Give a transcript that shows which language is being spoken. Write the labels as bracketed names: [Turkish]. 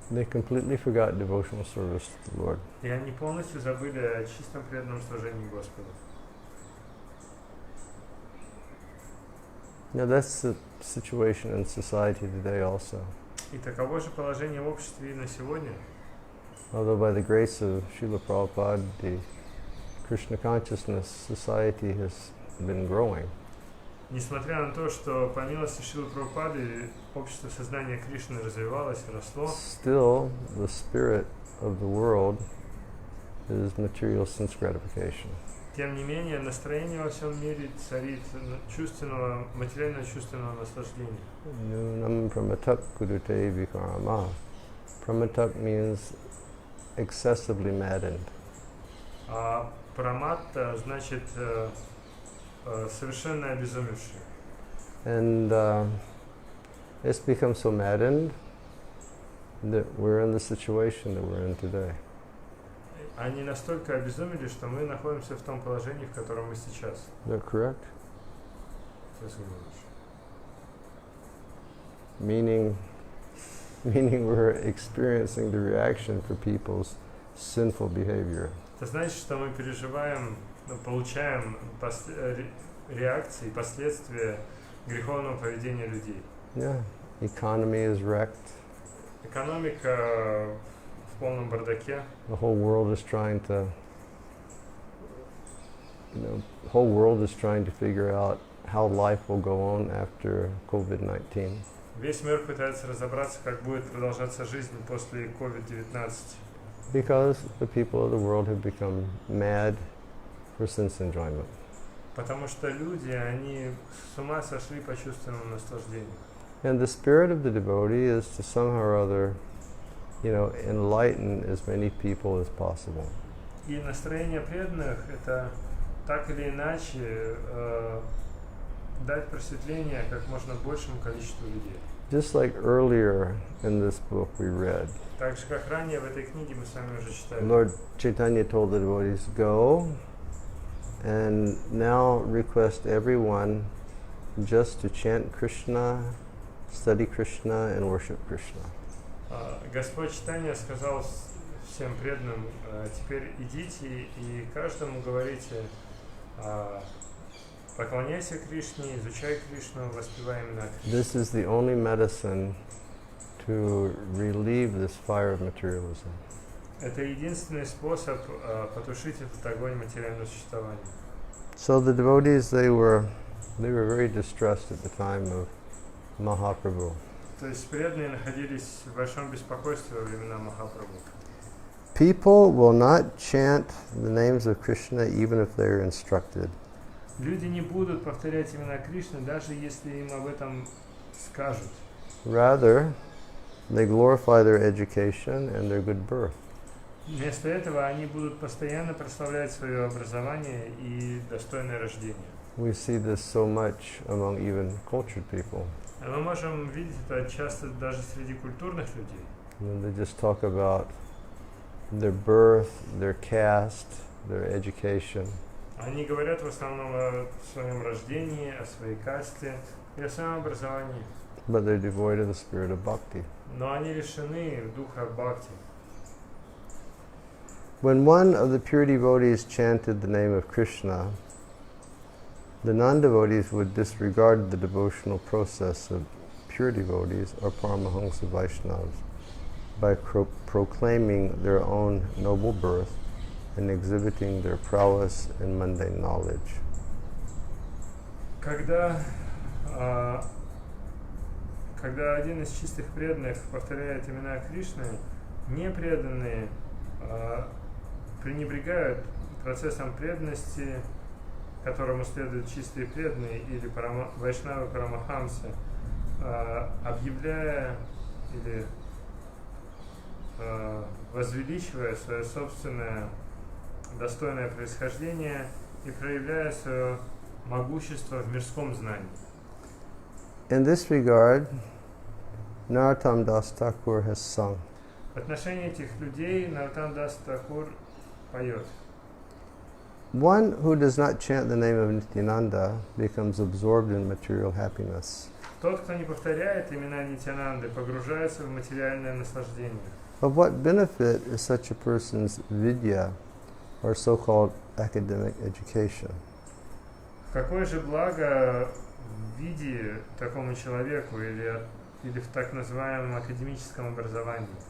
[English] They completely forgot devotional service to the Lord. [Russian] И они полностью забыли о чистом преданном служении Господу. [English] Now that's the situation in society today also. [Russian] И таково же положение в обществе и на сегодня. [English] Although by the grace of Srila Prabhupada, the Krishna consciousness society has been growing. [Russian] Несмотря на то, что по милости Шрилы Прабхупады общество сознания Кришны развивалось и росло, [English] Still, the spirit of the world is material sense gratification. [Russian] тем не менее, настроение во всем мире царит материально-чувственного наслаждения. [Sanskrit] Nunam pramatak kudute vikarama. [English] Pramatak means excessively maddened. [Russian] А праматта значит совершенно обезумевший. [English] And it's become so maddened that we're in the situation that we're in today. [Russian] Они настолько обезумели, что мы находимся в том положении, в котором мы сейчас. [English] Is that correct? Meaning we're experiencing the reaction for people's sinful behavior. [Russian] Это значит, что мы переживаем, получаем реакции, последствия греховного поведения людей. [English] Yeah, economy is wrecked. [Russian] Экономика в полном бардаке. [English] The whole world is trying to, the whole world is trying to figure out how life will go on after COVID-19. [Russian] Весь мир пытается разобраться, как будет продолжаться жизнь после COVID-19. [English] Because the people of the world have become mad for sense enjoyment. [Russian] Потому что люди, они с ума сошли по чувственному наслаждению. [English] And the spirit of the devotee is to somehow or other, enlighten as many people as possible. [Russian] И настроение преданных – это так или иначе дать просветление как можно большему количеству людей. [English] Just like earlier in this book we read, [Russian] Так же, как ранее в этой книге мы с вами уже читали. [English] Lord Chaitanya told the devotees, go and now request everyone just to chant Krishna, study Krishna and worship Krishna. [Russian] Господь Чайтанья сказал всем преданным, теперь идите и каждому говорите, поклоняйся Кришне, изучай Кришну, воспевай имена Кришны. [English] This is the only medicine to relieve this fire of materialism. [Russian] Это единственный способ потушить этот огонь материального существования. [English] So the devotees, they were very distressed at the time of Mahaprabhu. [Russian] То есть преданные находились в большом беспокойстве во времена Махапрабху. [English] People will not chant the names of Krishna even if they are instructed. [Russian] Люди не будут повторять имена Кришны, даже если им об этом скажут. [English] Rather, they glorify their education and their good birth. [Russian] Вместо этого они будут постоянно прославлять свое образование и достойное рождение. [English] We see this so much among even cultured people. [Russian] Мы можем видеть это часто даже среди культурных людей. [English] They just talk about their birth, their caste, their education. [Russian] Они говорят в основном о своем рождении, о своей касте и о своем образовании. [English] But they're devoid of the spirit of bhakti. [Russian] Но они лишены духа бхакти. [English] When one of the pure devotees chanted the name of Krishna, the non-devotees would disregard the devotional process of pure devotees or Paramahansa Vaishnavas by proclaiming their own noble birth and exhibiting their prowess in mundane knowledge. [Russian] Когда один из чистых преданных повторяет имена Кришны, непреданные пренебрегают процессом преданности, которому следуют чистые преданные или вайшнавы парамахамсы, объявляя или возвеличивая свое собственное достойное происхождение и проявляя свое могущество в мирском знании. [English] In this regard, Narottam Das Thakur has sung. [Russian] В отношении этих людей Нароттам Дас Такур поет. [English] One who does not chant the name of Nityananda becomes absorbed in material happiness. [Russian] Тот, кто не повторяет имена Нитянанды, погружается в материальное наслаждение. [English] Of what benefit is such a person's vidya, or so-called academic education? [Russian] Какое же благо в виде такому человеку или в так называемом академическом образовании?